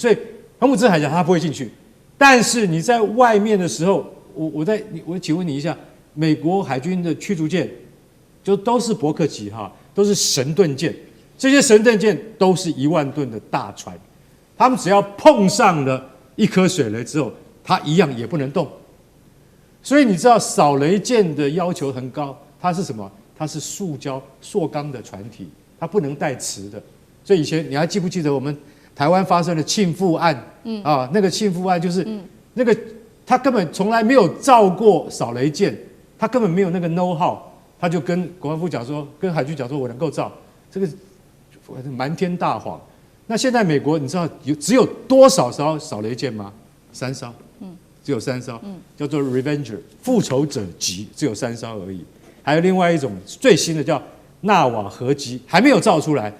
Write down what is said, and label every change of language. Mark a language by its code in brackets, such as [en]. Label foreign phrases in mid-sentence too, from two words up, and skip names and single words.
[zh] 所以荷姆茲海峽它不會進去。但是你在外面的時候，我請問你一下，美國海軍的驅逐艦就都是伯克級都是神盾艦，這些神盾艦都是1萬噸的大船，他们只要碰上了一顆水雷之後，它一樣也不能動。所以你知道掃雷艦的要求很高，它是什麼？它是塑膠塑鋼的船體，它不能帶磁的。所以以前你還記不記得我們台灣發生的慶富案？那個慶富案就是那個他根本從來沒有造過掃雷艦，他根本沒有那個 [en] know how， [zh] 他就跟國防部講說，跟海軍講說我能夠造，這個瞞天大謊。那現在美國你知道只有多少艘掃雷艦嗎？3艘，只有3艘，叫做 Revenger 復仇者級，只有3艘而已。還有另外一種最新的叫納瓦河級，還沒有造出來。